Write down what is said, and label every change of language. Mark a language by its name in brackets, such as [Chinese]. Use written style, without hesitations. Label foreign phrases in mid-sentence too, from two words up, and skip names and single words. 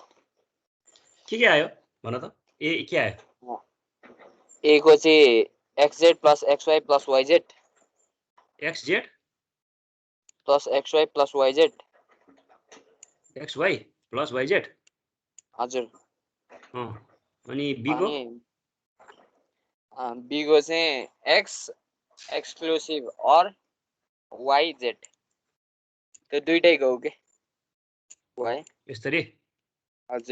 [Nepali] के आयो भन त? ए के आयो? ए को चाहिँ xz प्लस xy प्लस yz xz प्लस xy प्लस yz xy प्लस yz। हजुर। अनि b को? b को चाहिँ x [English] exclusive or [Nepali] yz। त्यो दुईटैको हो के y। यसरी? हजुर।